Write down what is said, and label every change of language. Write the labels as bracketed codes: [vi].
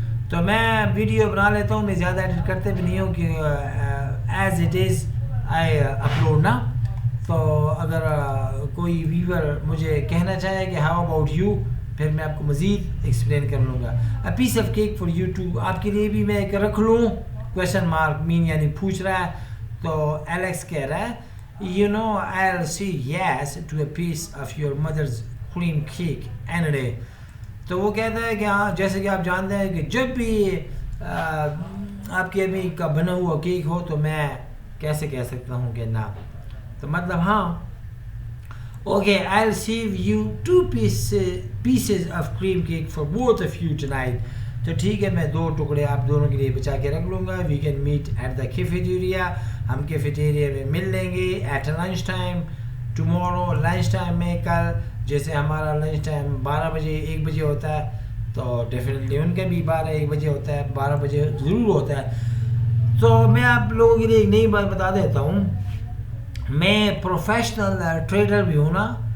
[ur] تو میں ویڈیو بنا لیتا ہوں, میں زیادہ ایڈٹ کرتے بھی نہیں ہوں کہ as it is I upload نا. تو اگر کوئی ویور مجھے کہنا چاہے کہ [en] how about you, [ur] پھر میں آپ کو مزید ایکسپلین کر لوں گا. [en] a piece of cake for you too, [ur] آپ کے لیے بھی میں ایک رکھ لوں, کویشچن مارک مین یعنی پوچھ رہا ہے. تو ایلیکس کہہ رہا ہے [en] you know I'll say yes to a piece of your mother's cream cake any day. [ur] تو وہ کہتا ہے کہ ہاں, جیسے کہ آپ جانتے ہیں کہ جب بھی آپ کی امی کا بنا ہوا کیک ہو تو میں کیسے کہہ سکتا ہوں کہ نہ. تو مطلب ہاں, [en] okay, I'll save you 2 pieces of cream cake for both of you tonight. [ur] تو ٹھیک ہے, میں 2 ٹکڑے آپ دونوں کے لیے بچا کے رکھ لوں گا. [en] We can meet at the cafeteria. [ur] ہم کیفیٹیریا میں مل لیں گے. [en] At lunch time tomorrow, [ur] lunch time میں کل, جیسے ہمارا لنچ ٹائم 12 بجے 1 بجے ہوتا ہے, تو ڈیفینیٹلی ان کا بھی 12-1 بجے ہوتا ہے, 12 بجے ضرور ہوتا ہے. تو میں آپ لوگوں کے لیے ایک نئی بات بتا دیتا ہوں، میں پروفیشنل ٹریڈر بھی ہوں نا.